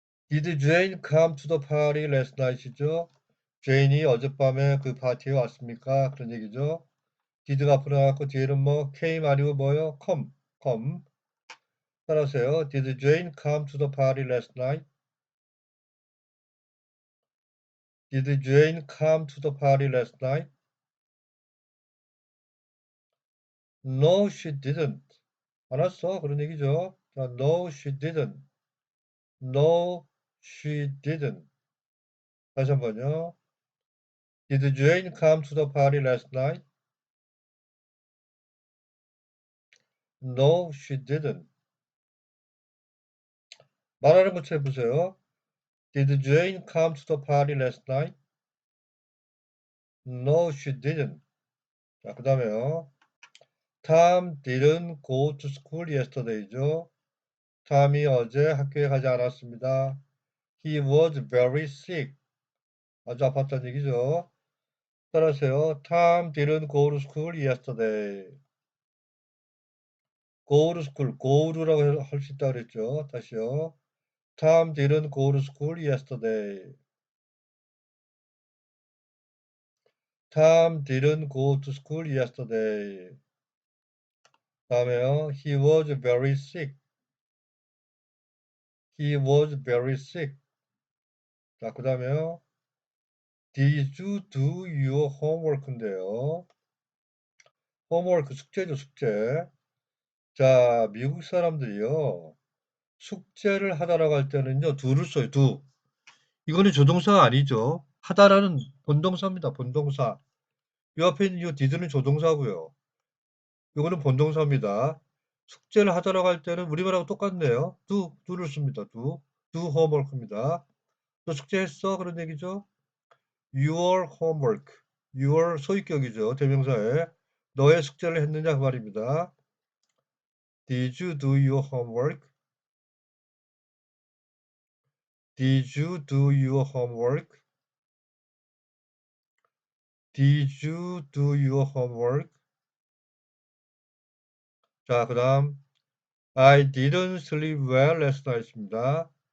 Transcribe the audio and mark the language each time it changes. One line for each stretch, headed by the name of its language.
English: Did Jane come to the party last night이죠?
Korean: 제인이 어젯밤에 그 파티에 왔습니까? 그런 얘기죠. did가 앞으로 나왔고 뒤에는 뭐 came 아니고 뭐요? come. 따라하세요.
English: Did Jane come to the party last night? Did Jane come to the party last night? No, she didn't.
Korean: 안 왔어. 그런 얘기죠.
English: 자, no, she didn't. No, she didn't.
Korean: 다시 한번요.
English: Did Jane come to the party last night? No, she didn't.
Korean: 말하는 것처럼 해보세요.
English: Did Jane come to the party last night? No, she didn't.
Korean: 자, 그 다음에요.
English: Tom didn't go to school yesterday죠.
Korean: 탐이 어제 학교에 가지 않았습니다.
English: He was very sick.
Korean: 아주 아팠다는 얘기죠. 따라하세요.
English: Tom didn't go to school yesterday. go to school,
Korean: go라고 할 수 있다고 그랬죠. 다시요.
English: Tom didn't go to school yesterday. Tom didn't go to school yesterday.
Korean: 다음에요.
English: He was very sick. He was very sick.
Korean: 자, 그 다음에요.
English: Did you do your homework인데요.
Korean: homework 숙제죠, 숙제. 자, 미국 사람들이요. 숙제를 하다라고 할 때는요. do를 써요, do. 이거는 조동사가 아니죠. 하다라는 본동사입니다, 본동사. 이 앞에 있는 이 did는 조동사고요. 이거는 본동사입니다. 숙제를 하다라고 할 때는 우리말하고 똑같네요. do를 씁니다. do homework입니다. 너 숙제했어? 그런 얘기죠.
English: your homework.
Korean: your 소유격이죠. 대명사에. 너의 숙제를 했느냐 그 말입니다.
English: Did you do your homework? Did you do your homework? Did you do your homework?
Korean: 자, 그 다음
English: I didn't sleep well last night입니다.